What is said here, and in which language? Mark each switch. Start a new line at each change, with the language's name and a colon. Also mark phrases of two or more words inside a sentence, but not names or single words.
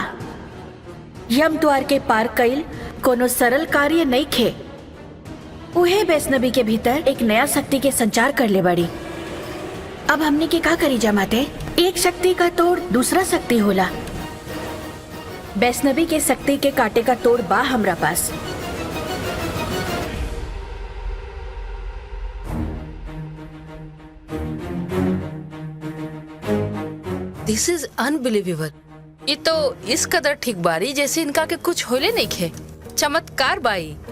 Bhojpuri: यम द्वार के पार कईल कोनो सरल कार्य नहीं खे। उहे वैष्णवी के भीतर एक नया शक्ति के संचार कर ले बड़ी। अब हमने के का करी जमाते? एक शक्ति का तोड़ दूसरा शक्ति होला। वैष्णवी के शक्ति के काटे का तोड़ बा हमरा पास।
English: This is unbelievable.
Bhojpuri: ये तो इस कदर ठीक बारी जैसे इनका के कुछ होले नहीं खे। चमत्कार बाई।